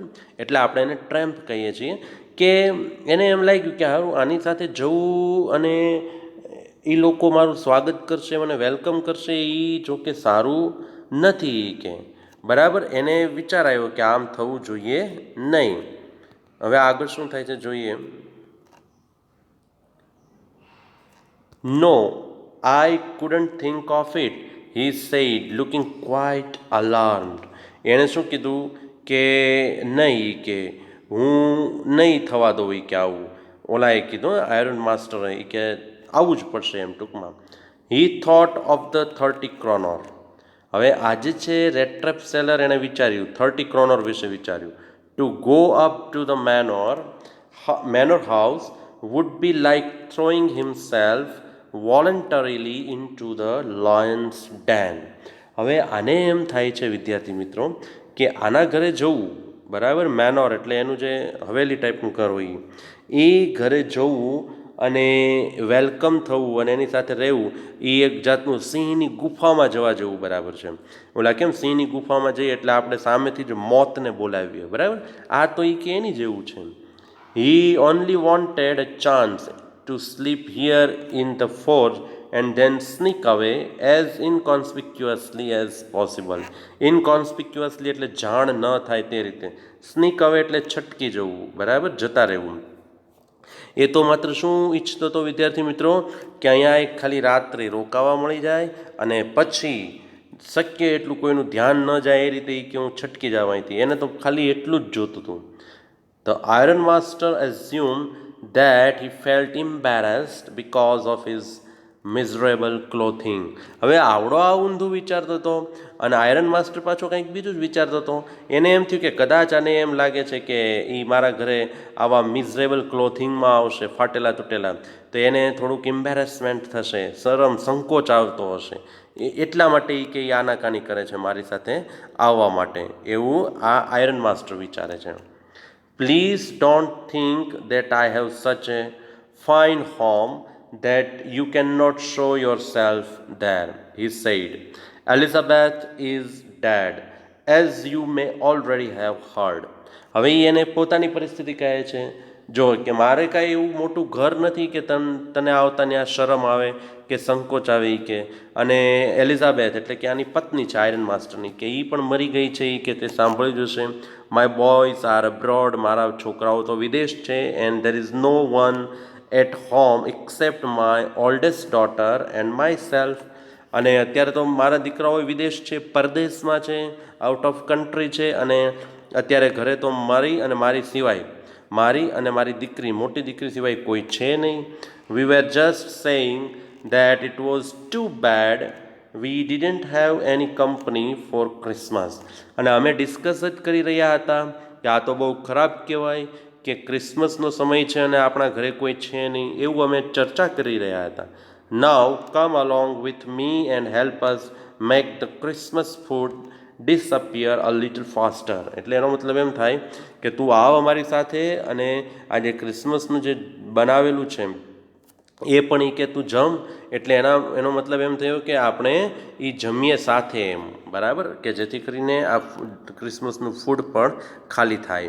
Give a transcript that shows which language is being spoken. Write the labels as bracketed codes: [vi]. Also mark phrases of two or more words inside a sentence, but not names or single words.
[gu] એટલે આપણે એને ટ્રેમ્પ કહીએ છીએ કે એને એમ લાગ્યું કે હારું આની સાથે જવું અને એ લોકો મારું સ્વાગત કરશે, મને વેલકમ કરશે, એ જોકે સારું નથી કે, બરાબર. એને વિચાર આવ્યો કે આમ થવું જોઈએ નહીં. હવે આગળ શું થાય છે જોઈએ. [en] નો, I couldn't think of it, he said, looking quite alarmed. [gu] એણે શું કીધું કે નહીં, કે હું નહીં થવા દઉં કે આવું. ઓલાએ કીધું, આયરન માસ્ટરે, કે આવવું જ પડશે એમ ટૂંકમાં. [en] He thought of the 30 kroner. [gu] હવે આજે છે [en] red trap seller, [gu] એણે વિચાર્યું 30 kroner વિશે વિચાર્યું. [en] To go up to the manor house would be like throwing himself voluntarily into the lion's den. [gu] હવે આને એમ થાય છે વિદ્યાર્થી મિત્રો કે આના ઘરે જવું, બરાબર. મેનોર એટલે એનું જે હવેલી ટાઈપનું ઘર હોય એ ઘરે જવું અને વેલકમ થવું અને એની સાથે રહેવું એ એક જાતનું સિંહની ગુફામાં જવા જેવું, બરાબર છે. ઓલા કેમ સિંહની ગુફામાં જઈએ એટલે આપણે સામેથી જ મોતને બોલાવીએ, બરાબર. આ તો એ કે એની જેવું છે. [en] He only wanted a chance to sleep here in the forge and then sneak away as inconspicuously as possible. [gu] Inconspicuously એટલે જાણ ન થાય તે રીતે. [en] sneak away [gu] એટલે છટકી જવું, બરાબર, જતા રહેવું. એ તો માત્ર શું ઈચ્છતો હતો વિદ્યાર્થી મિત્રો કે અહીંયા એક ખાલી રાત્રે રોકાવા મળી જાય અને પછી શક્ય એટલું કોઈનું ધ્યાન ન જાય એ રીતે કે હું છટકી જાવ અહીંથી. એને તો ખાલી એટલું જ જોતું હતું. [en] The Iron Master assumed that he felt embarrassed because of his miserable clothing. [gu] હવે આવડો આ ઊંધું વિચારતો હતો અને આયરન માસ્ટર પાછો કંઈક બીજું જ વિચારતો હતો. એને એમ થયું કે કદાચ આને એમ લાગે છે કે એ મારા ઘરે આવા [en] miserable clothingમાં [gu] આવશે, ફાટેલા તૂટેલા, તો એને થોડુંક એમ્બેરેસમેન્ટ થશે, શરમ, સંકોચ આવતો હશે. એટલા માટે એ કે આનાકાની કરે છે મારી સાથે આવવા માટે, એવું આ આયરન માસ્ટર વિચારે છે. [en] Please don't think that I have such a fine home that you cannot show yourself there, he said. Elizabeth is dead, as you may already have heard. [gu] હવે એને પોતાની પરિસ્થિતિ કહે છે, જો કે મારે કાંઈ એવું મોટું ઘર નથી કે તને આવતા ત્યાં શરમ આવે કે સંકોચ આવે કે. અને એલિઝાબેથ એટલે કે આની પત્ની છે આયરન માસ્ટરની, કે એ પણ મરી ગઈ છે કે તે સાંભળ્યું જશે. [en] My boys are abroad, [gu] મારા છોકરાઓ તો વિદેશ છે. [en] And there is no one at home except my oldest daughter and my self. [gu] અને અત્યારે તો મારા દીકરાઓ વિદેશ છે, પરદેશમાં છે, [en] out of country [gu] છે. અને અત્યારે ઘરે તો મારી અને મારી દીકરી, મોટી દીકરી સિવાય કોઈ છે નહીં. [en] We were just saying that it was too bad we didn't have any company for Christmas. [gu] અને અમે ડિસ્કસ જ કરી રહ્યા હતા કે આ તો બહુ ખરાબ કહેવાય કે ક્રિસમસનો સમય છે અને આપણા ઘરે કોઈ છે નહીં, એવું અમે ચર્ચા કરી રહ્યા હતા. [en] Now come along with me and help us make the Christmas food disappear a little faster. [gu] એટલે એનો મતલબ એમ થાય કે તું આવ અમારી સાથે અને આ જે ક્રિસમસનું જે બનાવેલું છે એ પણ એ કે તું જમ. એટલે એનો મતલબ એમ થયો કે આપણે એ જમીએ સાથે એમ, બરાબર, કે જેથી કરીને આ ક્રિસમસનું ફૂડ પણ ખાલી થાય.